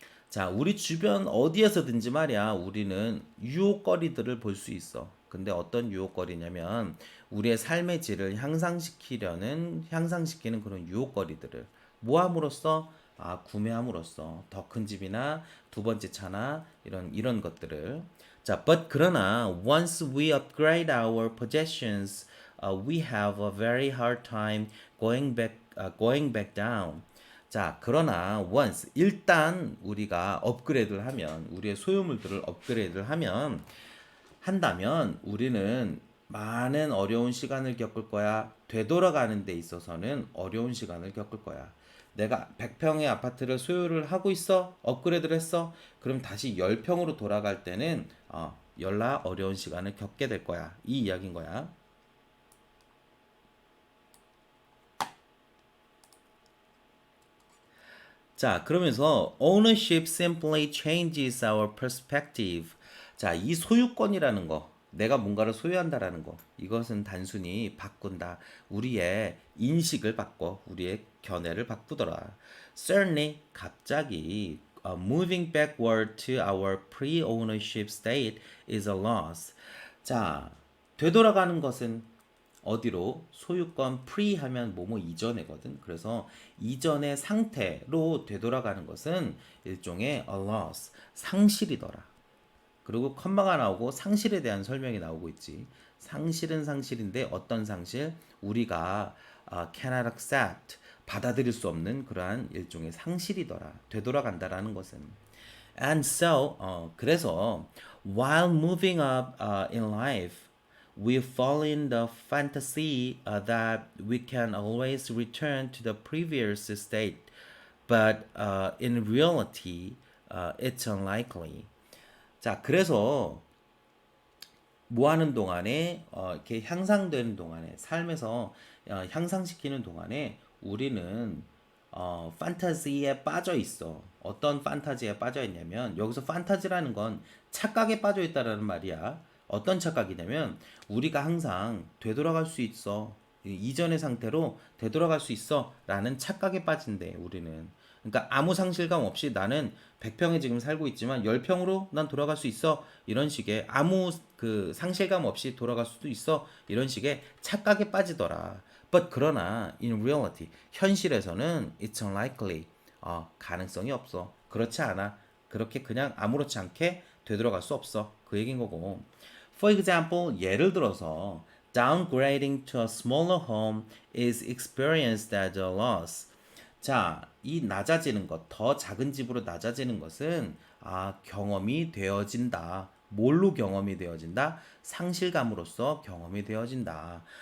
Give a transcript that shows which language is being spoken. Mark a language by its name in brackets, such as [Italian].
[Korean] 자, 우리 주변 어디에서든지 말이야, 우리는 유혹거리들을 볼 수 있어. 근데 어떤 유혹거리냐면, 우리의 삶의 질을 향상시키는 그런 유혹거리들을 모함으로써, 구매함으로써 더 큰 집이나 두 번째 차나 이런 것들을. [English] 자, but [Korean] 그러나 [English] once we upgrade our possessions, we have a very hard time going back down. [Korean] 자, 그러나 once 일단 우리가 업그레이드를 하면 우리의 소유물들을 업그레이드를 한다면 우리는 많은 어려운 시간을 겪을 거야. 되돌아가는 데 있어서는 어려운 시간을 겪을 거야. 내가 100평의 아파트를 소유를 하고 있어. 업그레이드를 했어. 그럼 다시 10평으로 돌아갈 때는 열나 어려운 시간을 겪게 될 거야. 이 이야기인 거야. [English] 자, [Korean] 그러면서 [English] ownership simply changes our perspective. [Korean] 자, 이 소유권이라는 거, 내가 뭔가를 소유한다라는 거, 이것은 단순히 바꾼다. 우리의 인식을 바꿔, 우리의 견해를 바꾸더라. [English] Certainly, [Korean] 갑자기 [English] moving backward to our pre-ownership state is a loss. [Korean] 자, 되돌아가는 것은 어디로 소유권 프리 하면 뭐뭐 이전에거든. 그래서 이전의 상태로 되돌아가는 것은 일종의 [English] a loss, [Korean] 상실이더라. 그리고 컴마가 나오고 상실에 대한 설명이 나오고 있지. 상실은 상실인데 어떤 상실? 우리가 [English] cannot accept, [Korean] 받아들일 수 없는 그러한 일종의 상실이더라. 되돌아간다라는 것은. [English] And so, [Korean] 그래서 [English] while moving up in life, we fall in the fantasy that we can always return to the previous state, but in reality, it's unlikely. [Korean] 자, 그래서 뭐 하는 동안에 이렇게 향상되는 동안에 삶에서 향상시키는 동안에 우리는 판타지에 빠져 있어. 어떤 판타지에 빠져 있냐면 여기서 판타지라는 건 착각에 빠져 있다라는 말이야. 어떤 착각이냐면 우리가 항상 되돌아갈 수 있어. 이전의 상태로 되돌아갈 수 있어라는 착각에 빠진대 우리는. 그러니까 아무 상실감 없이 나는 100평에 지금 살고 있지만 10평으로 난 돌아갈 수 있어. 이런 식의 아무 그 상실감 없이 돌아갈 수도 있어. 이런 식의 착각에 빠지더라. [English] But 그러나 in reality [Korean] 현실에서는 [English] it's unlikely. [Korean] 가능성이 없어. 그렇지 않아. 그렇게 그냥 아무렇지 않게 되돌아갈 수 없어. 그 얘기인 거고. [English] For example, [Korean] 예를 들어서 [English] downgrading to a smaller home is experienced as a loss. [Korean] 자, 이 낮아지는 것, 더 작은 집으로 낮아지는 것은 경험이 되어진다. 뭘로 경험이 되어진다? 상실감으로써 경험이 되어진다.